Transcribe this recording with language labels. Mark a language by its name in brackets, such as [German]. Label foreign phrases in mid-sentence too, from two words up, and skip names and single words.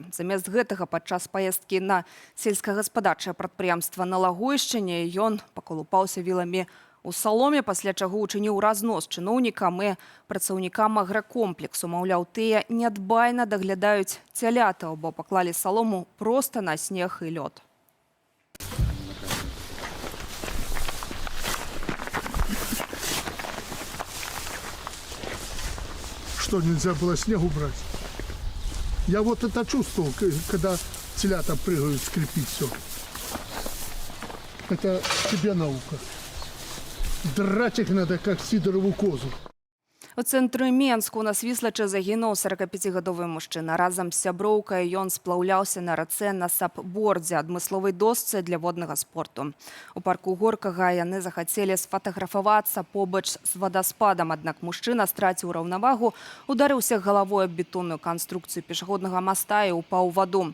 [Belarusian] Замест гэтага падчас паездкі на сельскагаспадарчае прадпрыемства на Лагойшчыне ён паколупаўся віламі ў саломе, пасля чаго учыніў разнос чыноўнікам і працаўнікам агракомплексу. Маўляў, тыя нядбайна даглядаюць цялятаў, бо паклалі салому проста на снег і лёд. [Russian] Что, нельзя было снег убрать? Я вот это чувствовал, когда телята прыгают, скрипит все. Это тебе наука. Драть их надо, как Сидорову козу. [Belarusian] У цэнтры Менску на Свіслачы загінуў 45-гадовы мужчына. Разам з сяброўкай ён сплаўляўся на рацэ на сапбордзе, адмысловай досцы для воднага спорту. У парку Горкага яны захацелі сфатаграфавацца побач з вадаспадам, аднак мужчына страціў раўнавагу, ударыўся галавой аб бетонную канструкцыю пешаходнага моста і упаў у ваду.